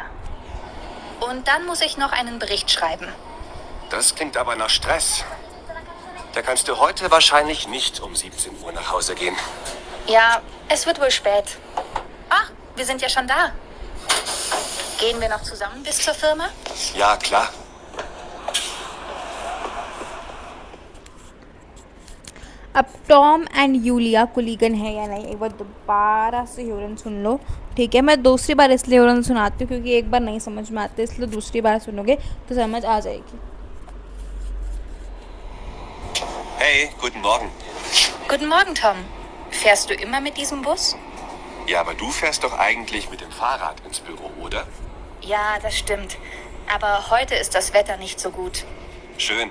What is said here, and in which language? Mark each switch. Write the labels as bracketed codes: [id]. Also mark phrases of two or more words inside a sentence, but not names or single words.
[de] Und dann muss ich noch einen Bericht schreiben. Das klingt aber nach Stress. Da kannst du heute wahrscheinlich nicht um 17 Uhr nach Hause gehen. Ja, es wird wohl spät. Ach, wir sind ja schon da. Gehen wir noch zusammen bis zur Firma? Ja, klar. [hi] अब टॉम एंड यूलिया कोलीगन है या नहीं, एक बार दोबारा से ह्यूरन सुन लो. ठीक है, मैं दूसरी बार इसलिए ह्यूरन सुनाती हूँ क्योंकि एक बार नहीं समझ में आते, इसलिए दूसरी बार सुनोगे तो समझ आ जाएगी. [de] Hey, guten Morgen. Guten Morgen, Tom. Fährst du immer mit diesem Bus? Ja, aber du fährst doch eigentlich mit dem Fahrrad ins Büro, oder? Ja, das stimmt. Aber heute ist das Wetter nicht so gut. Schön.